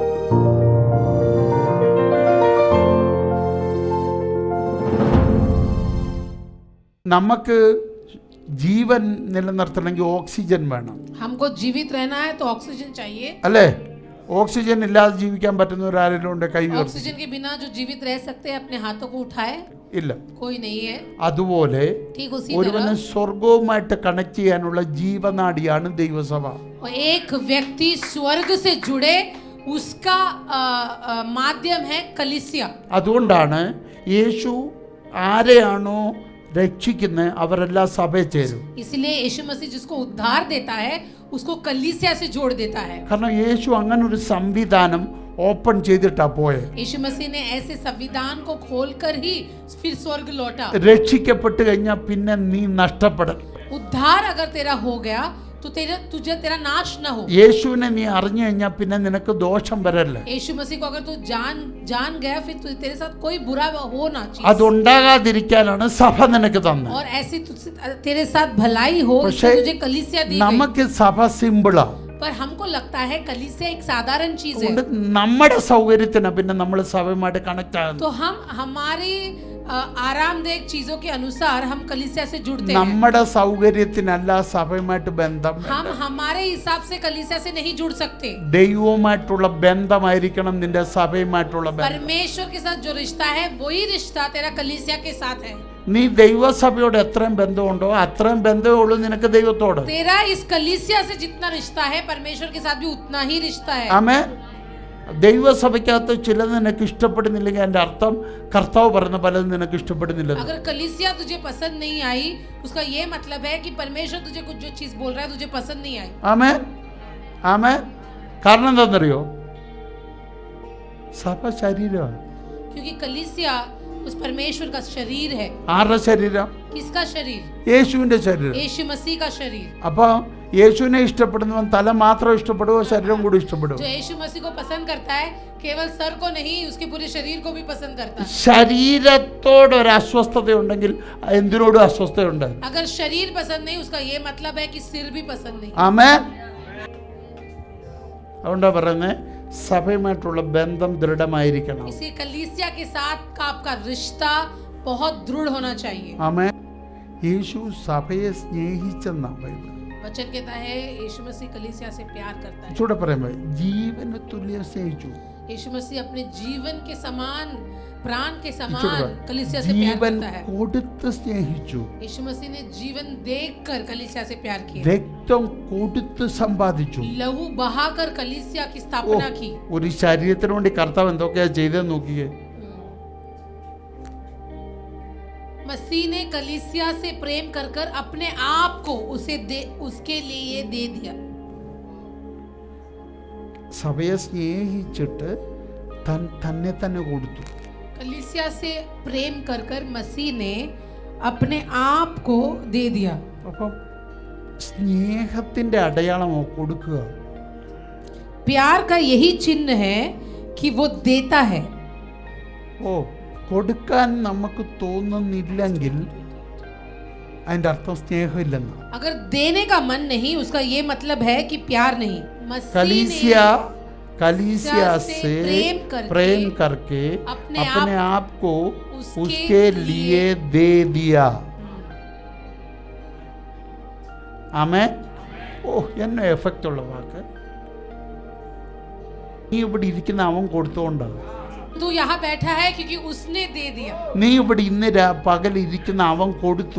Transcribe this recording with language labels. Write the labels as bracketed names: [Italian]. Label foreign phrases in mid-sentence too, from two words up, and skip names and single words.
[Malayalam] നമുക്ക് ജീവൻ നിലനിർത്തണമെങ്കിൽ ഓക്സിജൻ വേണം. [Hindi] हमको जीवित रहना है तो ऑक्सीजन चाहिए. [Malayalam] അല്ലേ? ഓക്സിജൻ ഇല്ലാതെ ജീവിക്കാൻ പറ്റുന്നവരാരെങ്കിലും ഉണ്ട്? കൈ ഉയർത്തി. [Hindi] ऑक्सीजन के बिना जो जीवित रह सकते हैं अपने हाथों को उठाए. [Malayalam] ഇല്ല, [Hindi] कोई नहीं है. [Malayalam] അതുപോലെ [Hindi] ठीक उसी [Malayalam] ഒരുവനെ [Hindi] तरह [Malayalam] സ്വർഗവുമായിട്ട് കണക്ട് ചെയ്യാനുള്ള ജീവനാഡിയാണ് ദൈവസഭ. [Hindi] एक व्यक्ति स्वर्ग से जुड़े उसका माध्यम है कलीसिया. [Malayalam] അതുകൊണ്ടാണ് യേശു ആരെയാണോ രക്ഷിക്കുന്നത് അവരെല്ലാം സഭയിൽ ചേരും. [Hindi] इसलिए यीशु मसीह जिसको उद्धार देता है उसको कलीसिया से जोड़ देता है. [Malayalam] കാരണം യേശു അങ്ങനെ ഒരു സംവിധാനം ഓപ്പൺ ചെയ്തിട്ടാ പോയെ. [Hindi] यीशु मसीह ने ऐसे संविधान को खोलकर ही फिर स्वर्ग लौटा. [Malayalam] രക്ഷിക്കപ്പെട്ട് കഴിഞ്ഞാൽ പിന്നെ നീ നഷ്ടപ്പെടൽ. [Hindi] उद्धार अगर तेरा हो गया तो तुझे तेरा नाश न हो. [Malayalam] യേശുവിനെ നീ അറിഞ്ഞു കഴിഞ്ഞാൽ പിന്നെ നിനക്ക് ദോഷം വരല്ല. [Hindi] यीशु मसीह को अगर तू जान गया फिर तेरे साथ कोई बुरा हो ना चाहिए. [Malayalam] അതുണ്ടാകാതിരിക്കാനാണ് സഭ നിനക്ക് തന്നത്. [Hindi] और ऐसी तेरे साथ भलाई हो इसलिए तुझे कलीसिया दी गई. [Malayalam] നമുക്ക് സഭ സിമ്പിളാ. [Hindi] पर हमको लगता है कलीसिया एक साधारण चीज है. [Malayalam] നമ്മുടെ സൗകര്യത്തിന് പിന്നെ നമ്മൾ സഭയുമായിട്ട് കണക്ട് ആകുന്നു. [Hindi] तो हम हमारी आरामदायक चीजों के अनुसार हम कलीसिया से जुड़ते हैं. [Malayalam] നമ്മുടെ സൗകര്യത്തിനല്ല സഭയുമായിട്ട് ബന്ധം. [Hindi] हम हमारे हिसाब से कलीसिया से नहीं जुड़ सकते. [Malayalam] ദൈവവുമായിട്ടുള്ള ബന്ധമായിരിക്കണം നിന്റെ സഭയുമായിട്ടുള്ള ബന്ധം. [Hindi] परमेश्वर के साथ जो रिश्ता है वही रिश्ता तेरा कलीसिया के साथ है. [Malayalam] നീ ദൈവസഭയോട് എത്രയും ബന്ധമുണ്ടോ അത്രയും ബന്ധമേ ഉള്ളൂ നിനക്ക് ദൈവത്തോട്. [Hindi] तेरा इस कलीसिया से जितना रिश्ता है परमेश्वर के साथ भी उतना ही रिश्ता है. [Malayalam] ആമേൻ. ദൈവസഭയ്ക്കകത്ത് ചിലത് നിനക്ക് ഇഷ്ടപ്പെടുന്നില്ലെങ്കിൽ അതിന്റെ അർത്ഥം കർത്താവ് പറയുന്ന പലതും നിനക്ക് ഇഷ്ടപ്പെടുന്നില്ല. [Hindi] अगर कलीसिया तुझे पसंद नहीं आई उसका ये मतलब है कि परमेश्वर तुझे कुछ जो चीज बोल रहा है तुझे पसंद नहीं आई. [Malayalam] ആമേൻ. ആമേൻ. കാരണം എന്താണെന്നറിയോ? സഭ ശരീരമാണ്. [Hindi] क्योंकि कलीसिया उस परमेश्वर का शरीर है. [Malayalam] ആരുടെ ശരീരം? [Hindi] किसका शरीर? [Malayalam] യേശുവിന്റെ ശരീരം. [Hindi] यीशु मसीह का शरीर. [Malayalam] അപ്പൊ യേശുവിനെ ഇഷ്ടപ്പെടുന്നവൻ തല മാത്രം ഇഷ്ടപ്പെടുവോ ശരീരം കൂടി ഇഷ്ടപ്പെടുവോ? [Hindi] जो यीशु मसीह को पसंद करता है केवल सर को नहीं उसके पूरे शरीर को भी पसंद करता है. [Malayalam] ശരീരത്തോട് ഒരു അസ്വസ്ഥത ഉണ്ടെങ്കിൽ എന്തിനോടും അസ്വസ്ഥയുണ്ട്. [Hindi] अगर शरीर पसंद नहीं उसका ये मतलब है कि सिर भी पसंद नहीं. [Malayalam] ആമേൻ. അതുകൊണ്ടാ പറയുന്നത് സഭയുമായിട്ടുള്ള ബന്ധം ദൃഢമായിരിക്കണം. [Hindi] इसी कलीसिया के साथ का आपका रिश्ता बहुत दृढ़ होना चाहिए. [Malayalam] ആമേൻ. യേശു സഭയെ സ്നേഹിച്ചെന്നാ ബൈബിൾ. [Hindi] वचन कहता है यीशु मसीह कलीसिया से प्यार करता है. [Malayalam] ചൂടെ പറയുമ്പോൾ ജീവന് തുല്യം സ്നേഹിച്ചു. [Hindi] यीशु मसीह अपने जीवन के समान प्राण के समान कलीसिया से प्यार [Malayalam] ജീവൻ [Hindi] करता है. [Malayalam] കൊടുത്ത് സ്നേഹിച്ചു. [Hindi] यीशु मसीह ने जीवन देकर कलीसिया से प्यार किया. [Malayalam] രക്തം കൊടുത്ത് സമ്പാദിച്ചു. [Hindi] लहू बहाकर कलीसिया की स्थापना की. [Malayalam] ഒരു ശരീരത്തിന് വേണ്ടി കർത്താവ് എന്തൊക്കെയാ ചെയ്തെന്ന് നോക്കിയേ. [Hindi] मसीह ने कलीसिया से प्रेम कर कर अपने आप को उसके लिए दे दिया. [Malayalam] സഭയെ സ്നേഹിച്ചിട്ട് തന്നെ തന്നെ കൊടുത്തു. [Hindi] कलीसिया से प्रेम कर कर मसीह ने अपने आप को दे दिया. [Malayalam] അപ്പം സ്നേഹത്തിന്റെ അടയാളമോ കൊടുക്കുക. [Hindi] प्यार का यही चिन्ह है कि वो देता है. [Malayalam] ഓ കൊടുക്കാൻ നമുക്ക് തോന്നുന്നില്ലെങ്കിൽ അതിന്റെ അർത്ഥം സ്നേഹമില്ലെന്ന്. [Hindi] अगर देने का मन नहीं उसका ये मतलब है कि प्यार नहीं. कलीसिया से प्रेम करके अपने आप को उसके लिए दे दिया. [Malayalam] ആമേൻ. ഓ എന്നെ എഫക്റ്റ് ഉള്ള വാക്ക്. നീ ഇവിടെ ഇരിക്കുന്ന അവൻ കൊടുത്തോണ്ടാണ്. [Hindi] तू यहाँ बैठा है क्योंकि उसने दे दिया. [Malayalam] നീ ഇവിടെ ഇന്ന് പകൽ ഇരിക്കുന്ന അവൻ കൊടുത്തു.